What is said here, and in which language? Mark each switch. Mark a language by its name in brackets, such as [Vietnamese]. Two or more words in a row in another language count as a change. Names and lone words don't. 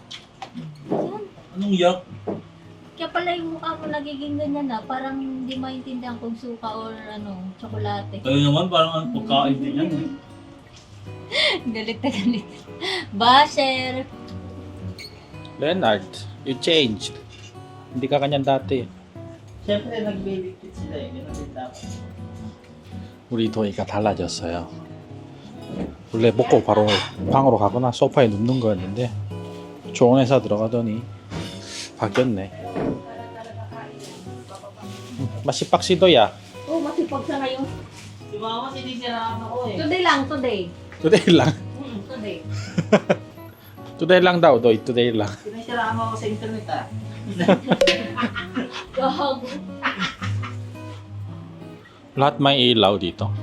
[Filipino] Anong yak? Kaya pala yung mukha mo nagiging ganyan na, parang hindi maintindihan kung suka or ano, tsokolate. Kayo naman parang ang pagkain din yan. Galit na galit. Basher! Leonard, [English] you changed. [Filipino] Hindi ka kanyan dati. Siyempre nag-baby-kit sila eh. Ganun din dapat. [Korean] 우리 도희가 달라졌어요. 원래 먹고 바로 방으로 가거나 소파에 눕는 거였는데 좋은 회사 들어가더니 바뀌었네. 맛있박시도야. [Filipino] Oh, masipag sa ngayon. Si mama sinisiraan ako eh. Today lang, today. Today lang. Today. Today lang daw, Doy. Today lang. Sinisiraan mo ako sa internet ah. Gago. Lahat may ilaw dito.